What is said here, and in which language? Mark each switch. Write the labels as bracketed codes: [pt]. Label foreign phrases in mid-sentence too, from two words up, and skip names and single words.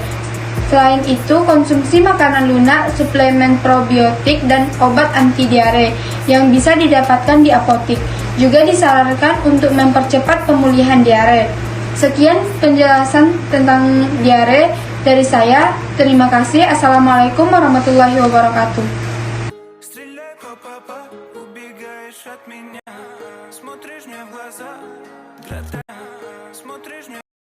[id] Selain itu, konsumsi makanan lunak, suplemen probiotik, dan obat anti diare yang bisa didapatkan di apotik juga disarankan untuk mempercepat pemulihan diare. Sekian penjelasan tentang diare dari saya. Terima kasih. [ar] السلام عليكم ورحمة الله وبركاته. [ru] Стреляй, папа, убегаешь от меня. Смотришь мне в глаза, смотришь мне